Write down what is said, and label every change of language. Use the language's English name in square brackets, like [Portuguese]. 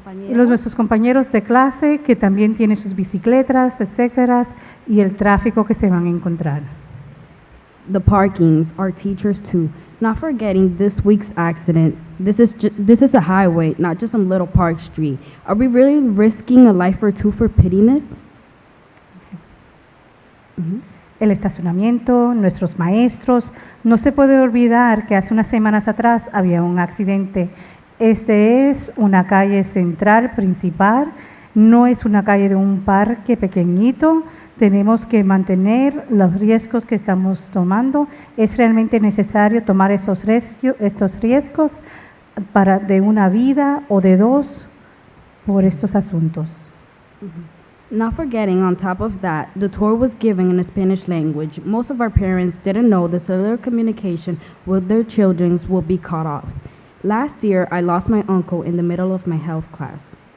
[Spanish] Nuestros compañeros de clase que también tienen sus bicicletas, etcétera, y el tráfico que se van a encontrar. [English] The parkings, our teachers too. Not forgetting this week's accident. This is a highway, not just some little park street. Are we really risking a life or two for pittiness? [Spanish] El estacionamiento, nuestros maestros. No se puede olvidar que hace unas semanas atrás había un accidente. Este es una calle central principal, no es una calle de un parque pequeñito. Tenemos que mantener los riesgos que estamos tomando. Es realmente necesario tomar estos riesgos de una vida o de 2 por estos asuntos. [English] Not forgetting, on top of that, the tour was given in the Spanish language. Most of our parents didn't know the cellular communication with their children will be cut off. Last year, I lost my uncle in the middle of my health class.